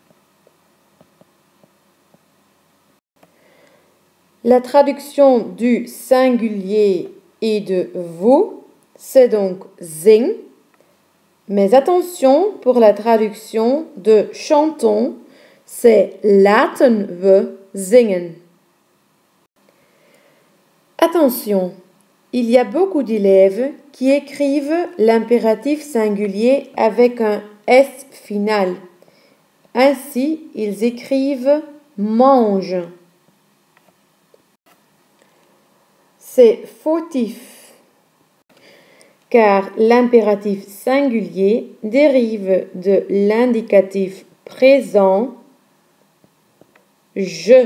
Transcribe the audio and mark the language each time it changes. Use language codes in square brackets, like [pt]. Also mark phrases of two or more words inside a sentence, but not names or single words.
[fr] La traduction du singulier et de vous, c'est donc zing. Mais attention pour la traduction de chantons, c'est [nl] laten we zingen. [fr] Attention, il y a beaucoup d'élèves qui écrivent l'impératif singulier avec un S final. Ainsi, ils écrivent mange. C'est fautif, car l'impératif singulier dérive de l'indicatif présent je.